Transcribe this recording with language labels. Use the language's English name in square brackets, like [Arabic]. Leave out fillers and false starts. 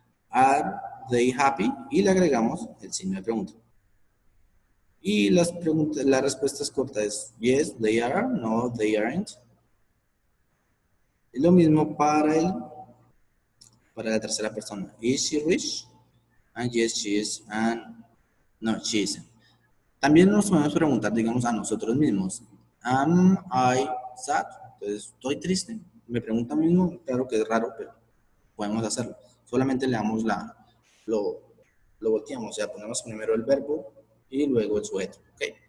[English] Are they happy? [Spanish] Y le agregamos el signo de pregunta. Y las respuestas cortas es [English] yes, they are, no, they aren't. [Spanish] Y lo mismo para la tercera persona. [English] Is she rich? And yes, she is, and no, she isn't. [Spanish] También nos podemos preguntar, digamos, a nosotros mismos. [English] Am I sad? [Spanish] Entonces, ¿estoy triste? Me pregunta a mí mismo, claro que es raro, pero podemos hacerlo. Solamente le damos lo volteamos, o sea, ponemos primero el verbo y luego el sujeto, ¿ok?